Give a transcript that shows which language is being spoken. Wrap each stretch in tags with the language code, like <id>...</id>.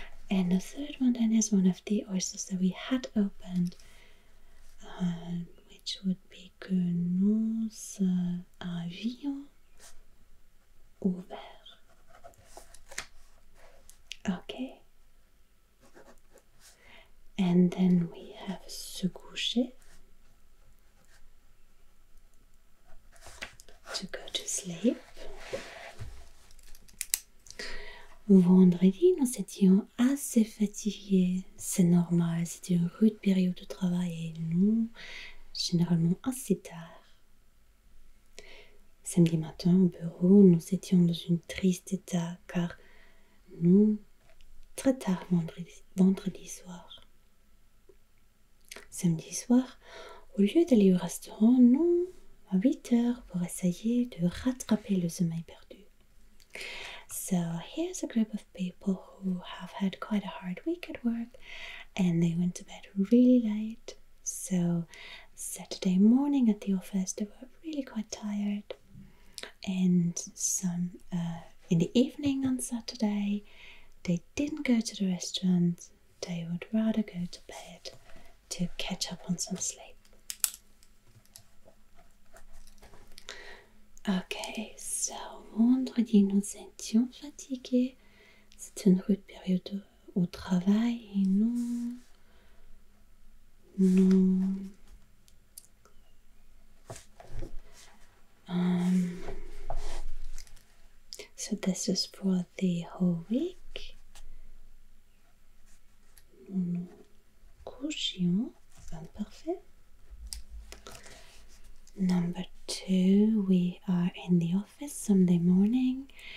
<en>And the third one then is one of the oysters that we had opened, which would be</en> <fr>que nous avions ouvert.</fr> <en>Okay. And then we have se coucher, to go to sleep.</en> <fr>Vendredi, nous étions assez fatigués. C'est normal, c'était une rude période de travail et nous, généralement assez tard. Samedi matin au bureau, nous étions dans un triste état car nous, très tard vendredi soir. Samedi soir, au lieu d'aller au restaurant, nous, à 8 heures pour essayer de rattraper le sommeil perdu.</fr> <en>So here's a group of people who have had quite a hard week at work and they went to bed really late. So Saturday morning at the office they were really quite tired, and some in the evening on Saturday they didn't go to the restaurant, they would rather go to bed to catch up on some sleep. Okay, so</en> <fr>vendredi nous étions fatigués. C'est une rude période au travail et nous</fr> <en>so this is for the whole week.</en> <fr>Nous couchions, imparfait.</fr> <en>Number 2, we are in the office Sunday morning.</en>